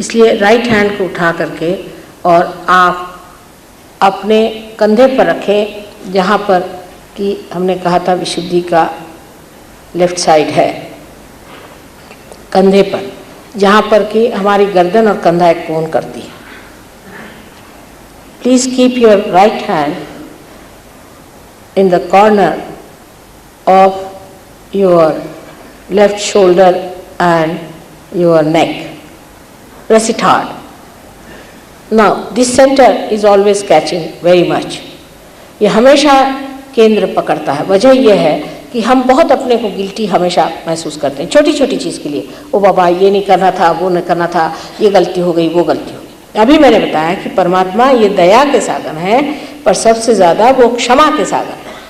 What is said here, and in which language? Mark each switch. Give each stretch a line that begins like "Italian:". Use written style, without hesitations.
Hindi: इसलिए right hand को उठा करके और आप अपने कंधे पर रखें, जहाँ पर कि हमने कहा था विशुद्धि का लेफ्ट साइड है, कंधे पर, जहाँ पर कि हमारी गर्दन और कंधा एक कोण करती है।
English: Please keep your right hand in the corner of your left shoulder and your neck. Press it hard. Now this center is always catching very much.
Hindi: ये हमेशा केंद्र पकड़ता है। वजह यह है कि हम बहुत अपने को गिल्टी हमेशा महसूस करते हैं छोटी छोटी चीज़ के लिए। ओ बाबा ये नहीं करना था, वो नहीं करना था, ये गलती हो गई, वो गलती हो गई। अभी मैंने बताया कि परमात्मा ये दया के सागर हैं, पर सबसे ज़्यादा वो क्षमा के सागर हैं।